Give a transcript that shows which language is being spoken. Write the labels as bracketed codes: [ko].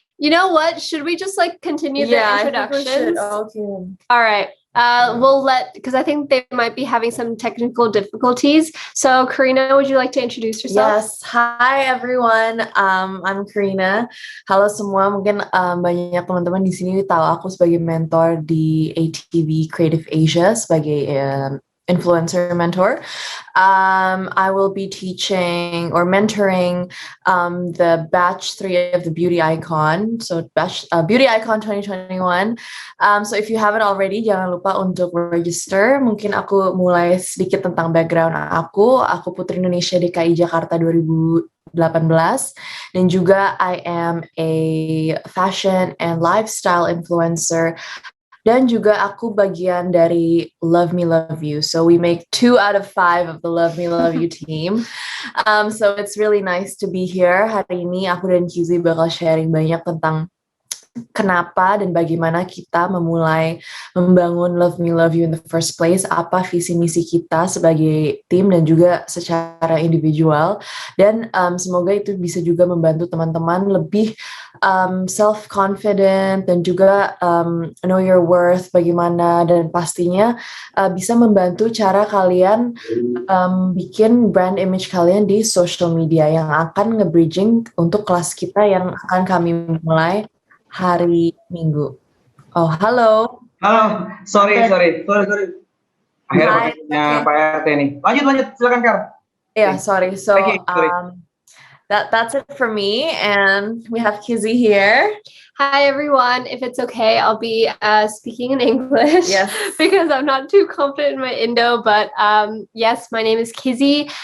[en] You know what? Should we just continue the introductions? Okay. All right. because I think they might be having some technical difficulties. So Karina, would you like to introduce yourself? Yes, hi everyone. I'm Karina. [id] Halo semua. Mungkin banyak teman-teman di sini tahu aku sebagai mentor di ATV Creative Asia sebagai influencer mentor. [en] I will be teaching or mentoring the batch 3 of the Beauty Icon. So batch Beauty Icon 2021. So if you haven't already, [id] jangan lupa untuk register. Mungkin aku mulai sedikit tentang background aku. Aku Puteri Indonesia DKI Jakarta 2018 dan juga [en] I am a fashion and lifestyle influencer. [id] Dan juga aku bagian dari Love Me Love You. [en] So we make 2 out of 5 of the Love Me Love You team. So it's really nice to be here. [id] Hari ini aku dan Kizzy bakal sharing banyak tentang kenapa dan bagaimana kita memulai membangun Love Me Love You [en] in the first place, [id] apa visi misi kita sebagai tim dan juga secara individual, dan semoga itu bisa juga membantu teman-teman lebih self-confident dan juga [en] know your worth [id] bagaimana, dan pastinya bisa membantu cara kalian bikin brand image kalian di social media yang akan nge-bridging untuk kelas kita yang akan kami mulai hari Minggu. Oh, halo. Halo, sorry. Akhirnya podcastnya Pak RT nih. Lanjut, silakan Kar. [en] Yeah, sorry. So, that's it for me, and we have Kizzy here. Hi everyone. If it's okay, I'll be speaking in English. Yes. Because I'm not too confident in my Indo. But yes, my name is Kizzy.